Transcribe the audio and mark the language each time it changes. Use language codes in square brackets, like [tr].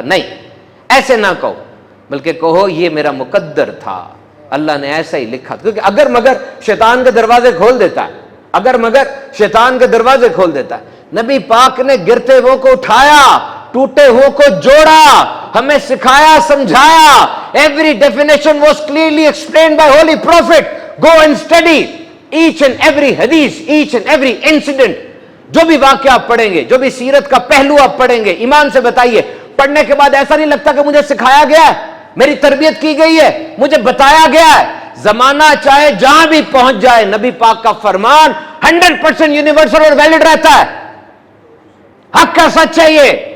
[ur] نہیں, ایسے نہ کہو, بلکہ کہو یہ میرا مقدر تھا, اللہ نے ایسا ہی لکھا. کیونکہ اگر مگر شیطان کے دروازے کھول دیتا ہے, اگر مگر شیطان کے دروازے کھول دیتا ہے. نبی پاک نے گرتے ہوئے کو اٹھایا, ٹوٹے ہوئے کو جوڑا, ہمیں سکھایا, سمجھایا. [en] Every definition was clearly explained by Holy Prophet. Go and study each and every hadith, each and every incident. [ur] جو بھی واقعہ آپ پڑھیں گے, جو بھی سیرت کا پہلو آپ پڑھیں گے, ایمان سے بتائیے, پڑھنے کے بعد ایسا نہیں لگتا کہ مجھے سکھایا گیا ہے, میری تربیت کی گئی ہے, مجھے بتایا گیا ہے. زمانہ چاہے جہاں بھی پہنچ جائے, نبی پاک کا فرمان 100% یونیورسل اور ویلڈ رہتا ہے. حق کا سچ ہے یہ.